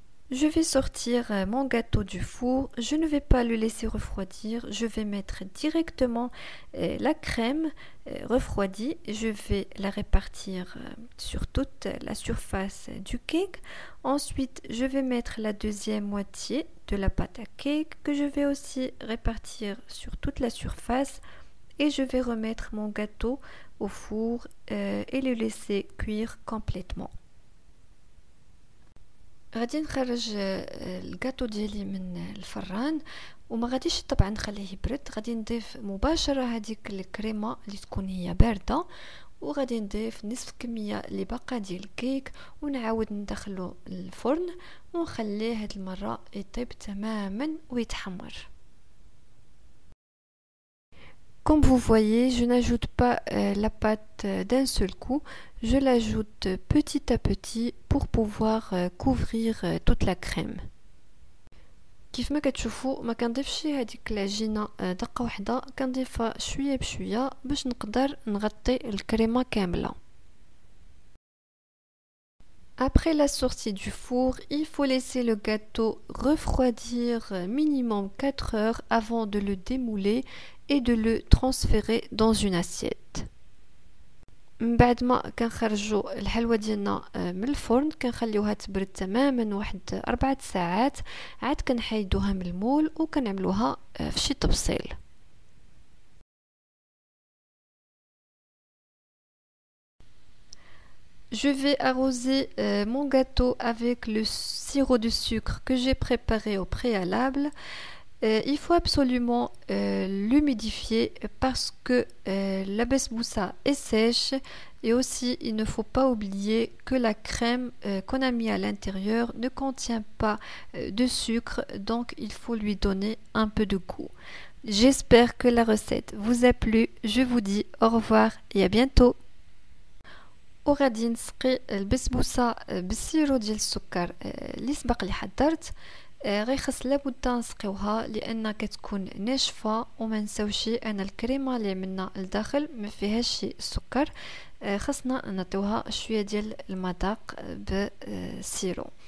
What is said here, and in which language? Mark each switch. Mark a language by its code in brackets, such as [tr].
[fr] Je vais sortir mon gâteau du four, je ne vais pas le laisser refroidir, je vais mettre directement la crème refroidie, je vais la répartir sur toute la surface du cake. Ensuite, je vais mettre la deuxième moitié de la pâte à cake que je vais aussi répartir sur toute la surface et je vais remettre mon gâteau au four et le laisser cuire complètement. [ar] غادي نخرج الكاطو ديالي من الفران وما غاديش طبعا نخليه يبرد، غادي نضيف مباشره هذيك الكريمه اللي تكون هي بارده وغادي نضيف نصف الكميه اللي باقا ديال الكيك ونعاود ندخلو الفرن ونخليه هاد المره يطيب تماما ويتحمر. [fr] Comme vous voyez, je n'ajoute pas la pâte d'un seul coup, je l'ajoute petit à petit pour pouvoir couvrir toute la crème. [ar] كيف ما كتشوفوا ما كنضيفش هذيك العجينه دقه واحده، كنضيفها شويه بشويه باش نقدر نغطي الكريمه كامله. [fr] Après la sortie du four, il faut laisser le gâteau refroidir minimum 4 heures avant de le démouler et de le transférer dans une assiette. [ar] بعد ما كنخرجوا الحلوى ديالنا من الفرن كنخليوها تبرد تماما واحد 4 ساعات، عاد كنحيدوها من المول وكنعملوها في شي طبسيل. [fr] Je vais arroser mon gâteau avec le sirop de sucre que j'ai préparé au préalable. Il faut absolument l'humidifier parce que la besboussa est sèche et aussi il ne faut pas oublier que la crème qu'on a mis à l'intérieur ne contient pas de sucre, donc il faut lui donner un peu de goût. J'espère que la recette vous a plu. Je vous dis au revoir et à bientôt. [ar] وغادي نسقي البسبوسه بالسيرو ديال السكر اللي سبق لي حضرت. غيخص لابد نسقيوها لان كتكون ناشفه وما نساوش ان الكريمه اللي عملنا لداخل ما فيهاش شي سكر، خصنا نعطيوها شويه ديال المذاق بالسيرو.